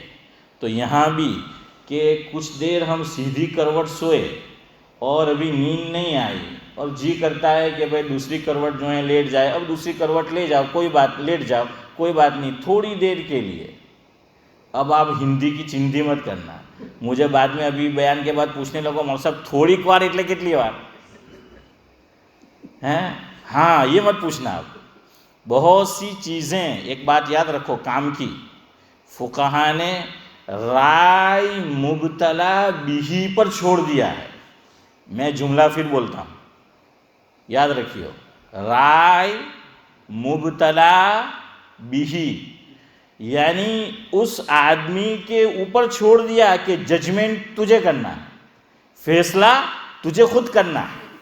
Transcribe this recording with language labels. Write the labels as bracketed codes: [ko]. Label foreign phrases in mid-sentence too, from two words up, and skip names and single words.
[ur] تو یہاں بھی کہ کچھ دیر ہم سیدھی کروٹ سوئے اور ابھی نیند نہیں آئی اور جی کرتا ہے کہ بھائی دوسری کروٹ جو ہے لیٹ جائے، اب دوسری کروٹ لے جاؤ، کوئی بات، لیٹ جاؤ کوئی بات نہیں، تھوڑی دیر کے لیے. اب آپ ہندی کی چندی مت کرنا. مجھے بعد میں ابھی بیان کے بعد پوچھنے لگو مول صاحب تھوڑی کوار [gu] એટલે કેટલી વાર [ur] ہیں، ہاں یہ مت پوچھنا. آپ بہت سی چیزیں، ایک بات یاد رکھو کام کی، فقہا نے رائے مبتلا بھی پر چھوڑ دیا ہے. میں جملہ پھر بولتا ہوں، یاد رکھیو، رائے مبتلا بھی، یعنی اس آدمی کے اوپر چھوڑ دیا کہ ججمنٹ تجھے کرنا ہے، فیصلہ تجھے خود کرنا ہے.